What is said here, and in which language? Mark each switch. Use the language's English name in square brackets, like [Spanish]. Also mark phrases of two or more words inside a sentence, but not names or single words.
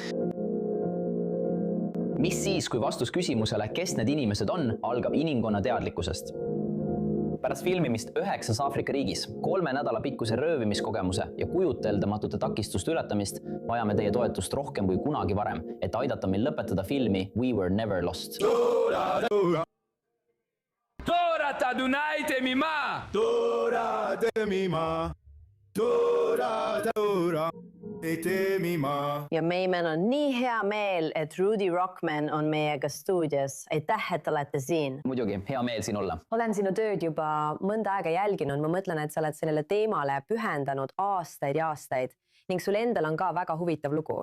[Estonian] Mis siis, kui vastus küsimusele, kes need inimesed on, algab inimkonna teadlikkusest? Pärast filmimist 9 Aafrika riigis, 3 nädala pikkuse röövimiskogemuse ja kujuteldamatute takistuste ületamist vajame teie toetust rohkem kui kunagi varem, et aidata meil lõpetada filmi We Were Never Lost. [Hebrew] תורה אדוני תמימה. תורה תמימה. תורה תמימה. [Estonian] Ja meil on nii hea meel, et Rudy Rockman on meiega stuudios. Aitäh, et olete siin. Muidugi, hea meel siin olla. Olen sinu tööd juba mõnda aega jälginud. Ma mõtlen, et sa oled sellele teemale pühendanud aastaid ja aastaid ning sul endal on ka väga huvitav lugu.